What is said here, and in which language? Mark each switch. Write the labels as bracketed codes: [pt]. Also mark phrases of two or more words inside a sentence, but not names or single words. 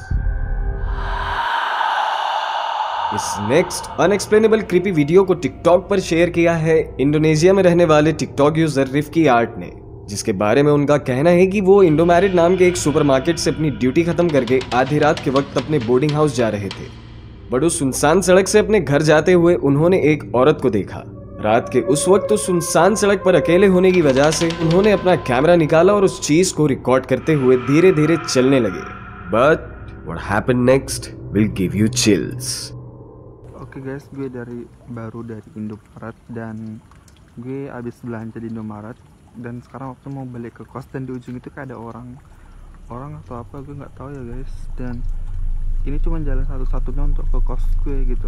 [hi] इस [en] next unexplainable creepy video [hi] को टिकटॉक पर शेयर किया है इंडोनेशिया में रहने वाले टिकटॉक यूजर रिफ्की आर्ट ने, जिसके बारे में उनका कहना है कि वो इंडोमैरिड नाम के एक सुपरमार्केट से अपनी ड्यूटी खत्म करके आधी रात के वक्त अपने [en] boarding house [hi] जा रहे थे। बट उस सुनसान सड़क से अपने घर जाते हुए उन्होंने एक औरत को देखा। रात के उस वक्त उस सुनसान सड़क पर अकेले होने की वजह से उन्होंने अपना कैमरा निकाला और उस चीज को रिकॉर्ड करते हुए धीरे धीरे चलने लगे। [en] But what happened next will give you chills. [id] Oke guys, gue baru dari Indomaret dan gue abis belanja di Indomaret dan sekarang waktu mau balik ke kos dan di ujung itu kayak ada orang atau apa gue nggak tahu ya guys, dan ini cuma jalan satu-satunya untuk ke kos gue gitu.